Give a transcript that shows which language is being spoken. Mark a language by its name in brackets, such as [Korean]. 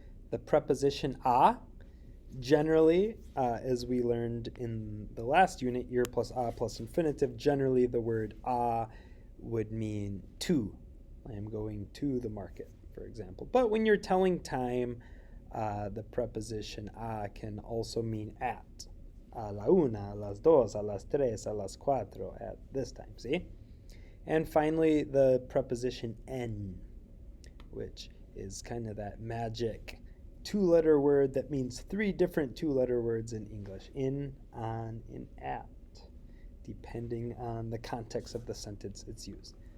[English] The preposition a, generally, as we learned in the last unit, ir plus a plus infinitive, generally the word a would mean to. I am going to the market, for example. But when you're telling time, the preposition a can also mean at. [Spanish] A la una, a las dos, a las tres, a las cuatro, [English] at this time, see? And finally, the preposition en, which is kind of that magic two-letter word that means three different two-letter words in English: in, on, and at, depending on the context of the sentence it's used.